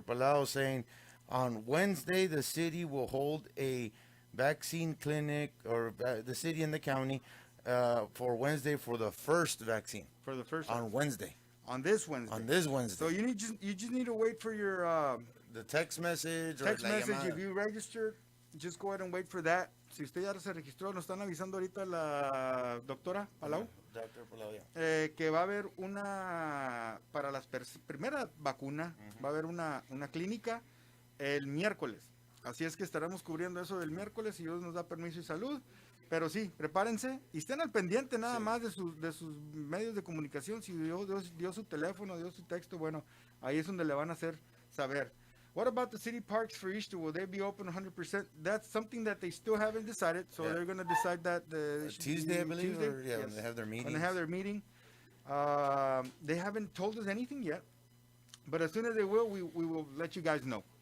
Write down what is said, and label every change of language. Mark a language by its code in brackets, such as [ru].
[en] Palau, saying on Wednesday the city will hold a vaccine clinic, or the city and the county, for Wednesday for the first vaccine. For the first On Wednesday. on this Wednesday. On this Wednesday. So you just need to wait for your the text message or text [es] la [en] message. [es] llamada. [en] If you registered, just go ahead and wait for that. [es] Si usted ya se registró, nos están avisando ahorita la doctora Palau, [en] Dr. Palau, yeah. [es] que va a haber para las primera vacuna, va a haber una clínica el miércoles. Así es que estaremos cubriendo eso del miércoles, si Dios nos da permiso y salud. Pero sí, prepárense y estén al pendiente nada más de sus medios de comunicación. Si dio su teléfono, dio su texto, bueno, ahí es donde le van a hacer saber. [en] What about the city parks for Easter? Will they be open 100%? That's something that they still haven't decided, so they're going to decide that Tuesday, I believe, Tuesday? or, yeah, when Yes. they have their meetings. When they have their meeting. They haven't told us anything yet, but as soon as they will, we will let you guys know.